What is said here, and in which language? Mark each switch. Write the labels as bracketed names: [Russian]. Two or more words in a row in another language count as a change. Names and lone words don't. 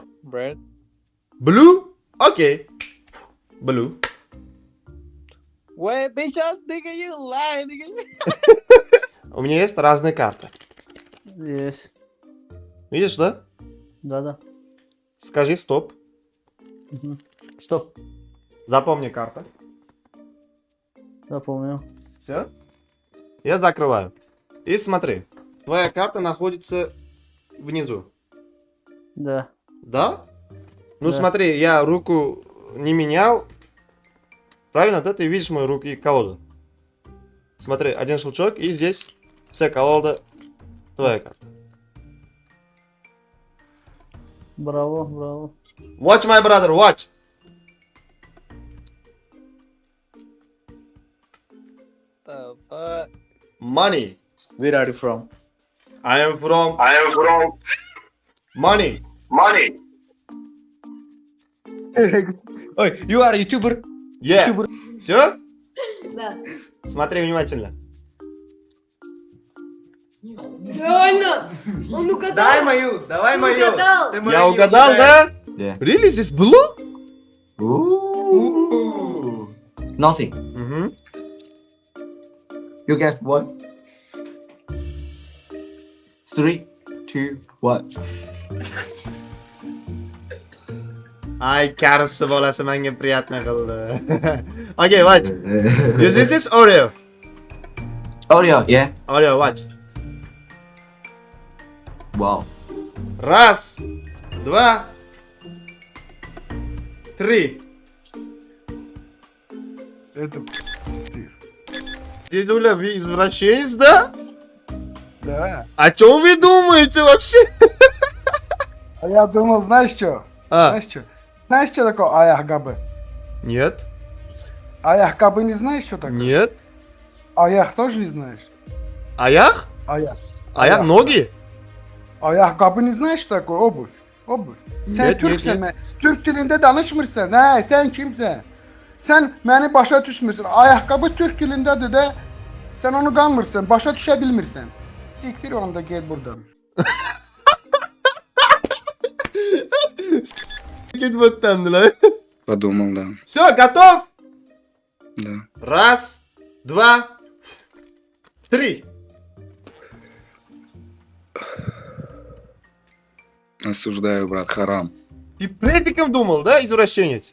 [English] Bread. Blue? Okay. Blue. Wait, bitch, ass nigga, you lying, nigga. [Russian] У меня есть разные карты. Есть. Видишь, да? Да-да. Скажи стоп. Стоп. Запомни карту. Запомнил. Все? Я закрываю. И смотри. Твоя карта находится внизу. Да. Да? Ну Да. смотри, я руку не менял. Правильно, да? Ты видишь мою руку и колоду. Смотри, один щелчок, и здесь вся колода твоя карта. Браво, браво. [English] Watch, my brother, watch! The fuck? Money. Where are you from? I am from money. Ой, you are YouTuber? Yeah. [Russian] Все? Да. Смотри внимательно. Реально! Он угадал! Дай мою, давай Ты мою. угадал! Ты мою Я не угадал, угадаешь. да? [English] Yeah. Really? This blue? Ooh. Nothing. [Russian] Угу. [English] You guess what? 3, 2, 1. [Uzbek] Ay, karısı bolasi menga приятно qildi. [English] Okay, watch. This is Oreo. Oreo, yeah. Oreo, watch. Wow. [Russian] Раз, два, три. Это Дедуля, вы извращенец, да? да. О чем вы думаете вообще? А я думал, знаешь что? А, Знаешь что? Знаешь, что такое аяхгабы? нет, Аяхгабы не знаешь, что такое? нет. Аях тоже не знаешь? Аях? Аях. Ayak ноги? [Turkish] Ayakkabı ne [Russian] знаешь, что такое? Обувь. Обувь. Sen Нет, [Azerbaijani] Türksen, [Russian] нет, [Azerbaijani] Türk dilinde danışmırsan. He, sen kimsen? Sen beni başa düşmürsən. Ayakkabı Türk dilindedir de sen onu kanmırsan, başa düşe bilmirsən. Siktir onu da gel buradan. [Russian] Git вот там, да? Подумал, да. Все, готов? Да. Раз, два, три. Осуждаю, брат, харам. Ты предиком думал, да, извращенец?